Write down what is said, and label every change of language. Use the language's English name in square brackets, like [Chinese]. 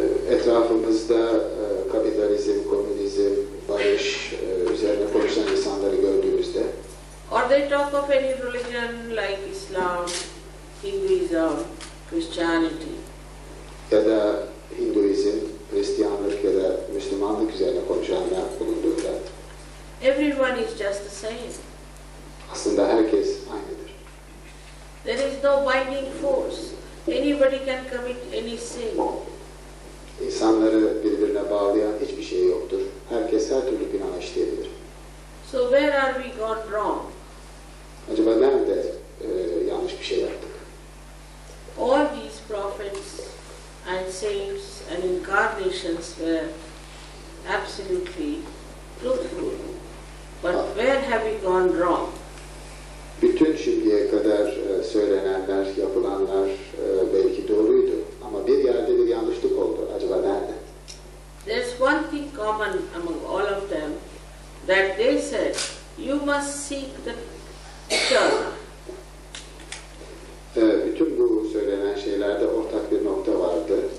[Turkish] etrafımızda kapitalizm, komünizm, barış üzerine konuşan insanları gördüğümüzde [English] or they talk of any religion like Islam, Hinduism, Christianity, [Turkish] ya da Hinduizm, Hristiyanlık ya da Müslümanlık üzerine konuşanlar bulunduğunda [English] everyone is just the same. [Turkish] aslında herkes aynıdır. [English] There is no binding force. Anybody can commit any sin. [Turkish] İnsanları birbirine bağlayan hiçbir şey yoktur. Herkes her türlü günah işleyebilir. [English] So where are we gone wrong? [Turkish] Acaba nerede yanlış bir şey yaptık? [English] All these prophets and saints and incarnations were absolutely truthful. But where have we gone wrong? [Turkish] Bütün şimdiye kadar söylenenler, yapılanlar belki doğruydu. Ama bir yerde bir yanlışlık oldu. Acaba nerede? [English] There's one thing common among all of them, that they said, you must seek the eternal. [Turkish] Bütün bu söylenen şeylerde ortak bir nokta vardı.